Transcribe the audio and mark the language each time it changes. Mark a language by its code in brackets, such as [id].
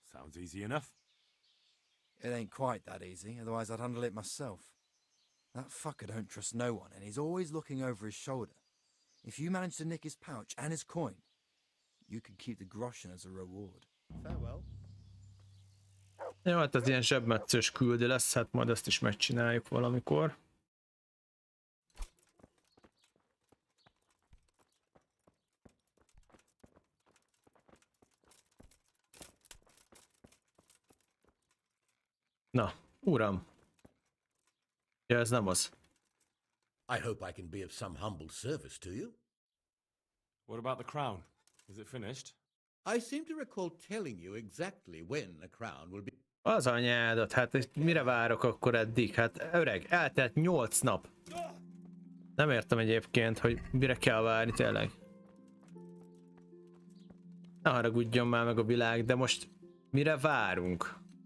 [en] Sounds easy enough. It ain't quite that easy, otherwise I'd handle it myself. That fucker don't trust no one, and he's always looking over his shoulder. If you manage to nick his pouch and his coin, you could keep the groschen as a reward. Farewell. [hu] Jó, hát az ilyen zsebmetszős küldő lesz, hát majd ezt is megcsináljuk valamikor. Na, uram. Ja, ez nem az. [en] I hope I can be of some humble service to you. What about the crown? Is it finished? I seem to recall telling you exactly when the crown will be... [hu] Az anyádat, hát mire várok akkor eddig? Hát öreg, eltelt 8 nap. Nem értem egyébként, hogy mire kell várni tényleg. Ne haragudjon már meg a világ, de most mire várunk?